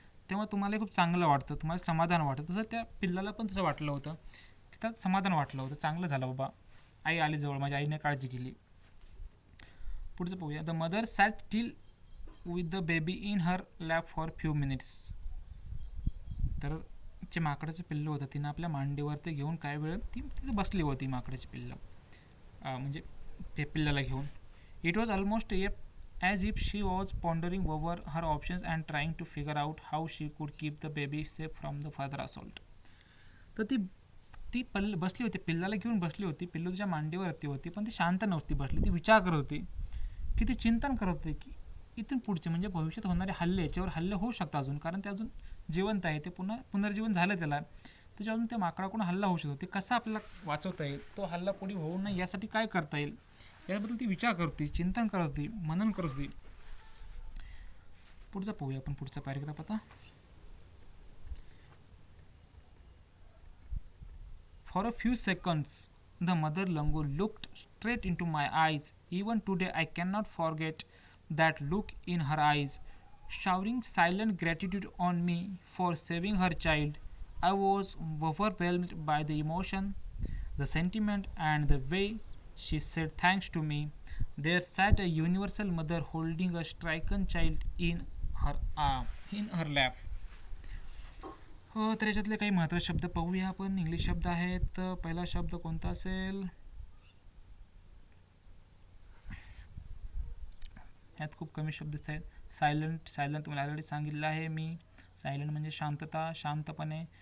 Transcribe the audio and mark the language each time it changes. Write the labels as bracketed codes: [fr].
[mr] तेव्हा तुम्हाला खूप चांगलं वाटतं, तुम्हाला समाधान वाटतं. तसं त्या पिल्लाला पण तसं वाटलं होतं की त्यात समाधान वाटलं होतं, चांगलं झालं बाबा, आई आली जवळ, माझ्या आईने काळजी केली. पुढचं पाहूया. [en] The mother sat still with the baby in her lap for few minutes. [mr] तर जे माकडाचं पिल्लू होतं तिनं आपल्या मांडीवरती घेऊन काय वेळ ती तिथे बसली होती माकडाची पिल्लं, म्हणजे ते पिल्लाला घेऊन. [en] It was almost as if she was pondering over her options and trying to figure out how she could keep the baby safe from the further assault. [mr] तर ती बसली होती, पिल्लाला घेऊन बसली होती, पिल्लू तिच्या मांडीवरती होती, पण ती शांत नव्हती बसली, ती विचार करत होती, की ती चिंतन करत होती की इथून पुढचे म्हणजे भविष्यात होणारे हल्ले, याच्यावर हल्ले होऊ शकतात अजून, कारण ते अजून जिवंत आहे, ते पुनर्जीवन झालं त्याला, त्याच्या अजून त्या माकडाकडून हल्ला होऊ शकतो, ते कसा आपल्याला वाचवता येईल, तो हल्ला पुढे होऊ नये यासाठी काय करता येईल याबद्दल ती विचार करत होती, चिंतन करत होती, मनन करत होती. पुढचा पाहूया आपण, पुढचा पॅरेग्राफ आता. [en] For a few seconds the mother langur looked straight into my eyes. Even today I can not forget that look in her eyes, showering silent gratitude on me for saving her child. I was overwhelmed by the emotion, the sentiment, and the way she said thanks to me. There sat a universal mother holding a stricken child in her lap. [mr] हो, तर याच्यातले काही महत्त्वाचे शब्द पाहूया आपण. English शब्द आहेत. पहिला शब्द कोणता असेल, ह्यात खूप कमी शब्द आहेत. सायलंट तुम्हाला ऑलरेडी सांगितलं आहे मी. सायलंट म्हणजे शांतता, शांतपणे.